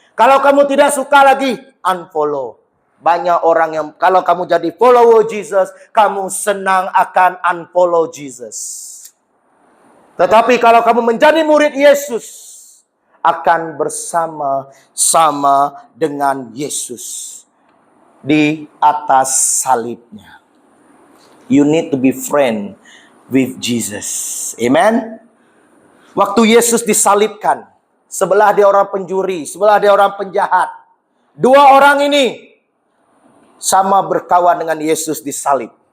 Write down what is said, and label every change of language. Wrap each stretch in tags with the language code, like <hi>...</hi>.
<ms>Kalau kamu tidak suka lagi, unfollow. Banyak orang yang, kalau kamu jadi follower Jesus, kamu senang akan unfollow Jesus. Tetapi kalau kamu menjadi murid Yesus, akan bersama-sama dengan Yesus di atas salibnya.</ms> <en>You need to be friend with Jesus. Amen.</en> <ms>Waktu Yesus disalibkan, sebelah dia orang pencuri, sebelah dia orang penjahat. 2 orang ini sama berkawan dengan Yesus disalib.</ms>